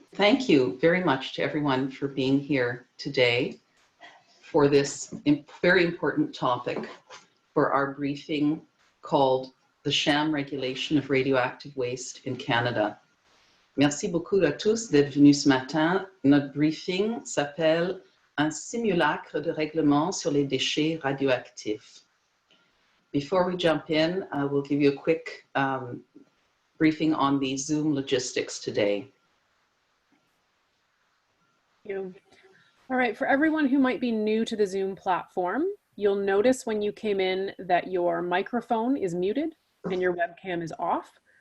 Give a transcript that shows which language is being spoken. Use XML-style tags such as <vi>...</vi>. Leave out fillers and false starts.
<en>Thank you very much to everyone for being here today for this very important topic for our briefing called The Sham Regulation of Radioactive Waste in Canada.</en> <fr>Merci beaucoup à tous d'être venus ce matin. Notre briefing s'appelle Un simulacre de règlement sur les déchets radioactifs.</fr> <en>Before we jump in, I will give you a quick briefing on the Zoom logistics today. Thank you. All right, for everyone who might be new to the Zoom platform, you'll notice when you came in that your microphone is muted and your webcam is off.</en>